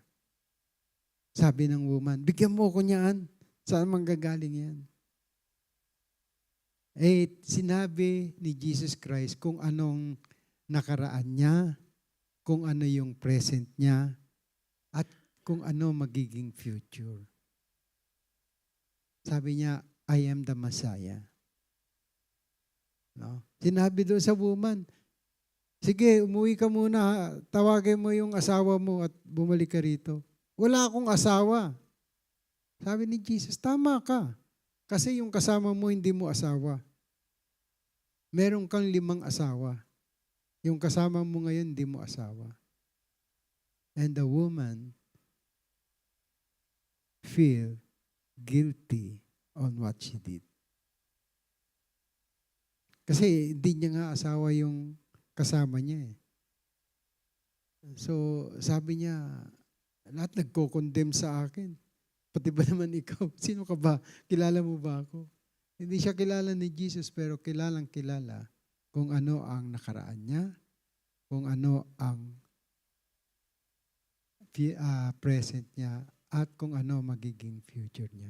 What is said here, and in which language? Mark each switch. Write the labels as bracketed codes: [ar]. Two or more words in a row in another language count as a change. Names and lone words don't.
[tl] Sabi ng woman, bigyan mo ko niyan. Saan manggagaling yan? Sinabi ni Jesus Christ kung anong nakaraan niya, kung ano yung present niya, at kung ano magiging future. Sabi niya, [en] I am the Messiah. [tl] No? Sinabi doon sa woman, sige, umuwi ka muna, tawagin mo yung asawa mo at bumalik ka rito. Wala akong asawa. Sabi ni Jesus, tama ka. Kasi yung kasama mo, hindi mo asawa. Meron kang 5 asawa. Yung kasama mo ngayon, hindi mo asawa. [en] And the woman feel guilty on what she did. [tl] Kasi hindi niya nga asawa yung kasama niya eh. So sabi niya, lahat nagko-condemn sa akin. Pati ba naman ikaw? Sino ka ba? Kilala mo ba ako? Hindi siya kilala ni Jesus pero kilalang kilala kung ano ang nakaraan niya, kung ano ang present niya, at kung ano magiging future niya.